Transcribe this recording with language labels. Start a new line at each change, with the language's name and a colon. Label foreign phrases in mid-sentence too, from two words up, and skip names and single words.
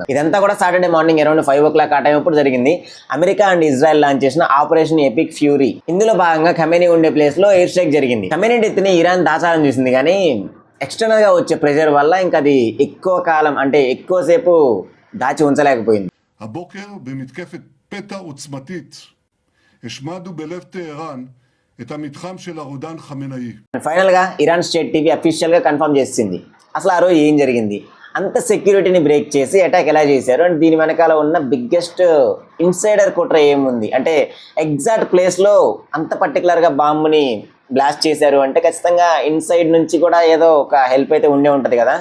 Telugu: ఇదంతా కూడా
English: Saturday morning around 5 o'clock
Telugu: ఆ టైం అప్పుడు జరిగింది. అమెరికా అండ్ ఇజ్రాయెల్ లాంచ్ చేసిన ఆపరేషన్ ఎపిక్ ఫ్యూరీ. ఇందులో భాగంగా ఖమేనీ ఉండే
English: place-లో air strike
Telugu: జరిగింది. ఖమేనీ డెత్ని ఇరాన్ దాచాలని చూసింది, కానీ ఎక్స్టర్నల్గా వచ్చే ప్రెషర్ వల్ల ఇంకా అది ఎక్కువ కాలం అంటే ఎక్కువసేపు దాచి ఉంచలేకపోయింది.
Hebrew: הבוקר במתקפת פתע עוצמתית השמדנו בלב טהרן את המתחם של הרודן חמינאי.
English: finally Iran state TV officially confirm
Telugu: చేసింది అసలు ఆ రోజు ఏం జరిగింది, అంత
English: security-ని break
Telugu: చేసి అటాక్ ఎలా చేశారు, అండ్ దీని వెనకాల ఉన్న
English: biggest insider
Telugu: కుట్ర ఏముంది, అంటే
English: exact place-లో
Telugu: అంత పర్టికులర్గా
English: bomb-ని blast
Telugu: చేశారు అంటే ఖచ్చితంగా ఇన్సైడ్ నుంచి కూడా ఏదో ఒక హెల్ప్ అయితే ఉండే ఉంటుంది కదా.